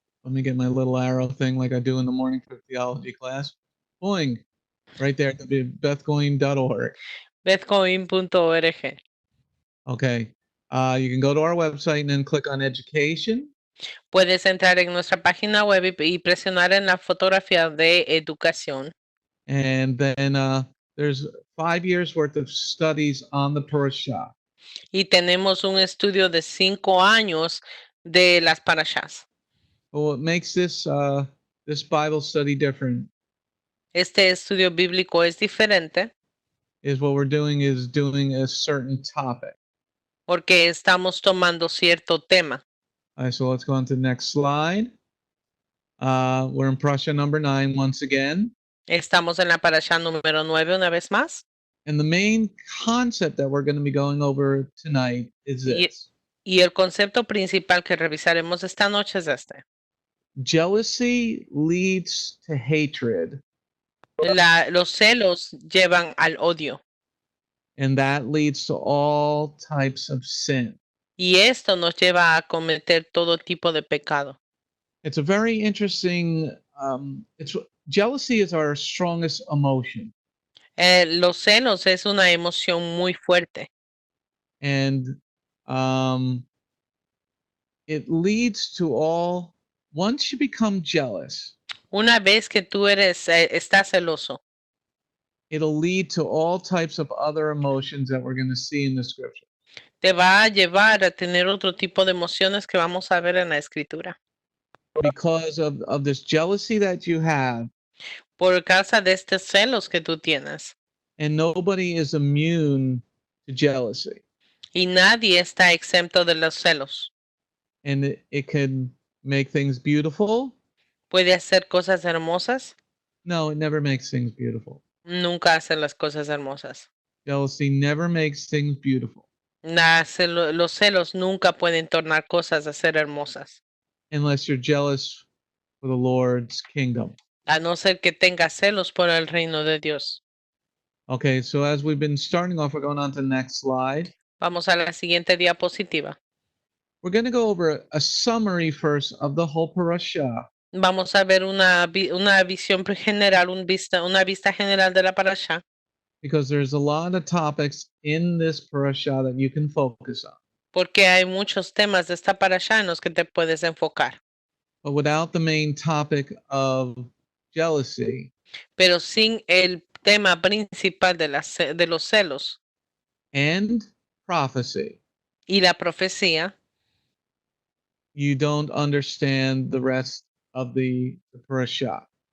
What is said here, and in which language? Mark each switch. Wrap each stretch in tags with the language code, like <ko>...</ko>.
<en>Let me get my little arrow thing like I do in the morning for theology class. Boing, right there at the bethgoyim.org. bgmctv.org. Okay, you can go to our website and then click on education.</en> <es>Puedes entrar en nuestra página web y presionar en la fotografía de educación.</es> <en>And then there's 5 years worth of studies on the Parasha.</en> <es>Y tenemos un estudio de 5 años de las parashas.</es> <en>Well, what makes this Bible study different</en> <es>Este estudio bíblico es diferente</es> <en>is what we're doing is doing a certain topic.</en> <es>porque estamos tomando cierto tema.</es> <en>All right, so let's go on to the next slide. We're in Parasha number 9 once again.</en> <es>Estamos en la parasha número 9 una vez más.</es> <en>And the main concept that we're going to be going over tonight is this.</en> <es>Y el concepto principal que revisaremos esta noche es este.</es> <en>Jealousy leads to hatred.</en> <es>Los celos llevan al odio.</es> <en>And that leads to all types of sin.</en> <es>Y esto nos lleva a cometer todo tipo de pecado.</es> <en>It's a very interesting, jealousy is our strongest emotion.</en> <es>Los celos es una emoción muy fuerte</es> <en>And it leads to all, once you become jealous,</en> <es>una vez que tú estás celoso,</es> <en>it'll lead to all types of other emotions that we're going to see in the scripture.</en> <es>te va a llevar a tener otro tipo de emociones que vamos a ver en la escritura.</es> <en>Because of this jealousy that you have,</en> <es>Por causa de estos celos que tú tienes.</es> <en>and nobody is immune to jealousy.</en> <es>Y nadie está exento de los celos.</es> <en>And it can make things beautiful.</en> <es>¿Puede hacer cosas hermosas?</es> <en>No, it never makes things beautiful.</en> <es>Nunca hace las cosas hermosas.</es> <en>Jealousy never makes things beautiful</en> <es>Los celos nunca pueden tornar cosas a ser hermosas,</es> <en>unless you're jealous for the Lord's kingdom.</en> <es>a no ser que tenga celos por el reino de Dios.</es> <en>Okay, so as we've been starting off, we're going on to the next slide.</en> <es>Vamos a la siguiente diapositiva.</es> <en>We're going to go over a summary first of the whole parasha.</en> <es>Vamos a ver una visión general, una vista general de la parasha,</es> <en>Because there's a lot of topics in this parasha that you can focus on.</en> <es>porque hay muchos temas de esta parasha en los que te puedes enfocar.</es> <en>But without the main topic of jealousy,</en> <es>Pero sin el tema principal de los celos</es> <en>and prophecy,</en> <es>y la profecía,</es> <en>you don't understand the rest of the parasha.</en>